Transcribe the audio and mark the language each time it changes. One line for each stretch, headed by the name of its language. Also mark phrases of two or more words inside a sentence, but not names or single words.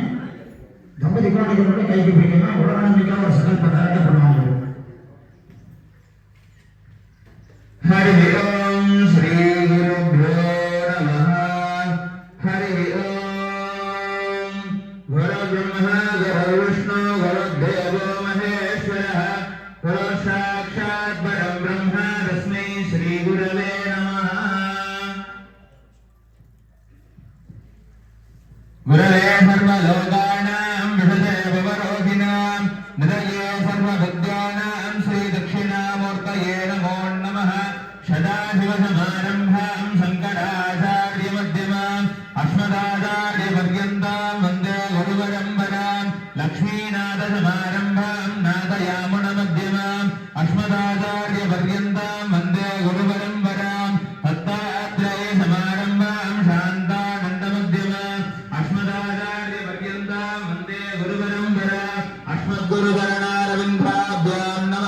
Tamil: தம்பதி குழந்தைகளோட கை கூப்பிக்கணும். உடனடியாக ஒரு செலக்ட் பண்ண பண்ணுவாங்க.
Sanskrit: हरि ॐ श्री गुरुभ्यो नमः. हरि ॐ गुरु ब्रह्मा गुरु विष्णु गुरु देवो महेश्वरः गुरु साक्षात् परं ब्रह्म तस्मै श्री गुरवे नमः. गुरवे सर्वलोकानां भिषजे भवरोगिणाम् निधये सर्वविद्यानां श्री दक्षिणामूर्तये नमो नमः. सदाशिवसमारम्भां शङ्कराचार्यमध्यमाम् अस्मदाचार्यपर्यन्तां वन्दे गुरुपरम्पराम् लक्ष्मीनाथसमारम्भां नाथयामुनमध्यमाम् अस्मदाचार्यपर्यन्तां वन्दे गुरुपरम्पराम् दत्तात्रेयसमारम्भां शान्तानन्दमध्यमाम् अस्मदाचार्यपर्यन्तां वन्दे गुरुपरम्पराम् अस्मद्गुरुचरणारविन्दाभ्यां नमः.